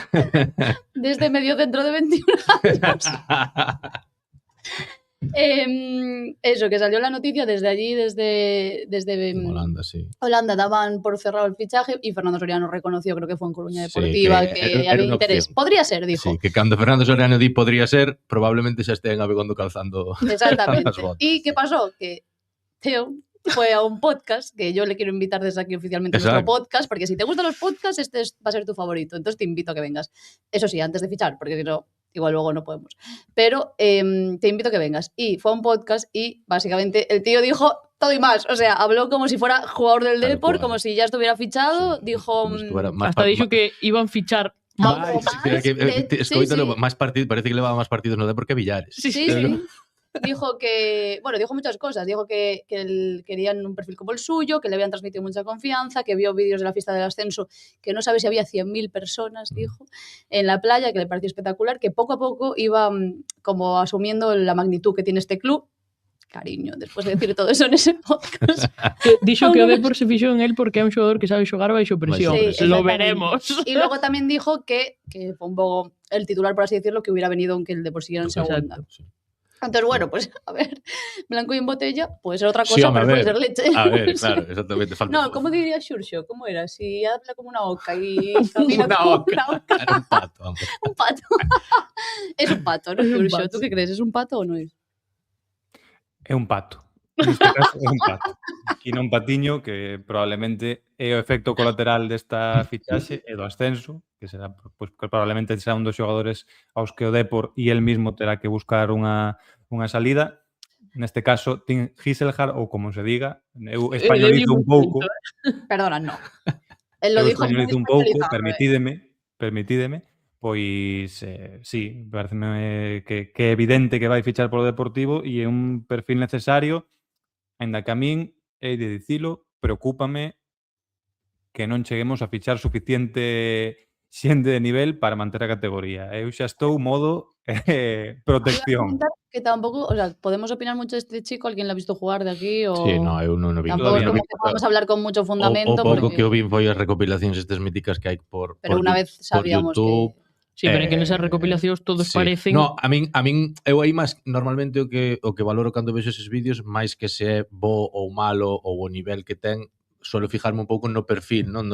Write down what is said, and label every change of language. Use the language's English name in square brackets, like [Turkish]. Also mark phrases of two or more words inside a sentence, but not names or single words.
[Spanish] De este mediocentro de 21 años. Eso, que salió la noticia desde allí, desde Holanda, sí. Holanda daban por cerrado el fichaje y Fernando Soriano reconoció, creo que fue en Coruña Sí, Deportiva, que que era había una interés. opción. Podría ser, dijo. Sí, [Galician] que cando Fernando Soriano di [Spanish] podría ser, [Galician] probablemente xa estean abegondo calzando [Spanish] Exactamente. [Galician] as botas. [Spanish] ¿Y qué pasó? Que Teo fue a un podcast, que yo le quiero invitar desde aquí oficialmente a nuestro Exacto. podcast, porque si te gustan los podcasts, va a ser tu favorito. Entonces te invito a que vengas. Eso sí, antes de fichar, porque si no, igual luego no podemos. Pero te invito a que vengas. Y fue a un podcast y básicamente el tío dijo todo y más. O sea, habló como si fuera jugador del Tal Depor, cual. como si ya estuviera fichado. Sí, Dijo... como si estuviera máis Hasta dixo que iban fichar Algo [Galician] máis, [Spanish] más, [Galician] escoítalo, sí. máis partidos, parece que levaba máis partidos no Depor que Villares. [Spanish] Sí, sí. Dijo que, bueno, dijo muchas cosas. Dijo que querían un perfil como el suyo, que le habían transmitido mucha confianza, que vio vídeos de la fiesta del ascenso, que no sabe si había 100.000 personas, dijo, en la playa, que le pareció espectacular, que poco a poco iba como asumiendo la magnitud que tiene este club. Cariño, después de decir todo eso en ese podcast. Que dixo que o Depor se fixou en él porque é un xogador que sabe xogar baixo presión. Sí, Lo exactamente. veremos. Y luego también dijo que fue un poco el titular, por así decirlo, que hubiera venido aunque el Depor siguiera en segunda. Exacto. Sí. Entonces, bueno, pues a ver, blanco y en botella, puede ser otra cosa, [Galician] Sí, home, pero [Spanish] a puede ver, ser leche. A ver, Sí. claro, exactamente. Falta No, ¿cómo diría Xurxo? ¿Cómo era? Si habla como una oca y camina Una como oca. una oca. Era un pato, hombre. Un pato. Es un pato, ¿no, Es un Xurxo? pato. ¿Tú qué crees? ¿Es un pato o no es? [Galician] É un pato. Neste caso é un pato. Aquí non patiño, que probablemente é o efecto colateral desta fichaxe e do ascenso, que será, pois, que probablemente será un dos xogadores aos que o Depor e [Spanish] el mismo [Galician] terá que buscar unha salida. Neste caso, Tim Giselhard, ou como se diga, eu españolizo un pouco, [Spanish] Perdona, no. Él lo [Galician] eu [Spanish] dijo muy [Galician] españolizo un pouco, [Spanish] españolizado, [Galician] permitídeme, pois, sí, pareceme que é evidente que vai fichar polo Deportivo e é un perfil necesario, aínda que a min, hei de dicilo, preocúpame que non cheguemos a fichar suficiente xente de nivel para manter a categoría. Eu xa estou modo protección. [Spanish] Que tampoco, o sea, podemos opinar mucho de este chico, alguien lo ha visto jugar de aquí o... [Galician] Sí, no, eu non o vi. [Spanish] Tampoco es Todavía como [Galician] non. [Spanish] que podamos hablar con mucho fundamento. [Galician] O pouco porque- que eu vi foi as recopilacións estas míticas que hai por [Spanish] Pero una vez sabíamos YouTube. que... [Galician] Sí, pero é que nesas recopilacións todos Sí. parecen... No, a min eu aí máis normalmente o que valoro cando vexo eses vídeos, máis que se é bo ou malo ou o nivel que ten, [Spanish] solo fijarme [Galician] un pouco no perfil, non?